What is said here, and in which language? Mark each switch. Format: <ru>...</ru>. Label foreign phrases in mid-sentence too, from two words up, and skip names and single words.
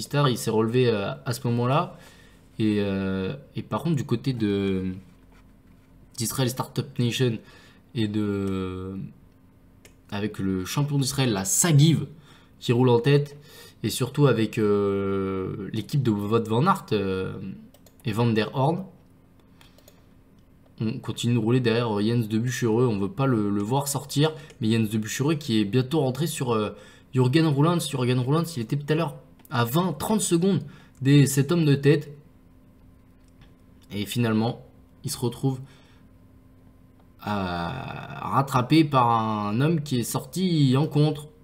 <fr>Il s'est relevé à ce moment-là. Et par contre, du côté d'Israel Startup Nation et avec le champion d'Israël, la Sagiv, qui roule en tête, et surtout avec l'équipe de Wout van Aert et Van der Horn. On continue de rouler derrière Jens de Buchereux, on ne veut pas le voir sortir, mais Jens de Buchereux qui est bientôt rentré sur Jürgen Rouland. Jürgen Rouland, il était tout à l'heure à 20-30 secondes des 7 hommes de tête, et finalement, il se retrouve rattrapé par un homme qui est sorti en contre.</fr>